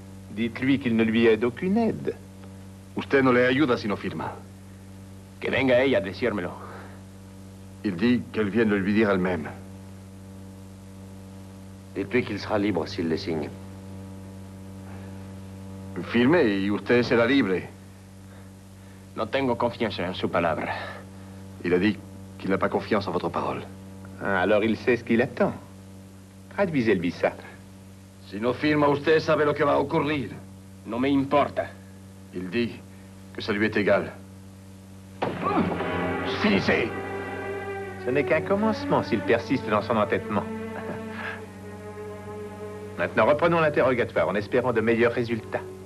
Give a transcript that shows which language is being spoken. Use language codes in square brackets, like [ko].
[fr] Dites-lui qu'il ne lui aide aucune aide. [es] Usted no le ayuda si no firma. Que venga ella a decírmelo. [fr] Il dit qu'elle vienne le lui dire elle-même. Dites-lui qu'il sera libre s'il les signe. [es] Firme y usted será libre. No tengo confianza en su palabra. [fr] Il a dit qu'il n'a pas confiance en votre parole. Alors il sait ce qu'il attend. Traduisez-lui ça. [es] Si no firma, usted sabe lo que va a ocurrir. No me importa. [fr] Il dit que ça lui est égal. Finissez! Ce n'est qu'un commencement s'il persiste dans son entêtement. Maintenant, reprenons l'interrogatoire en espérant de meilleurs résultats.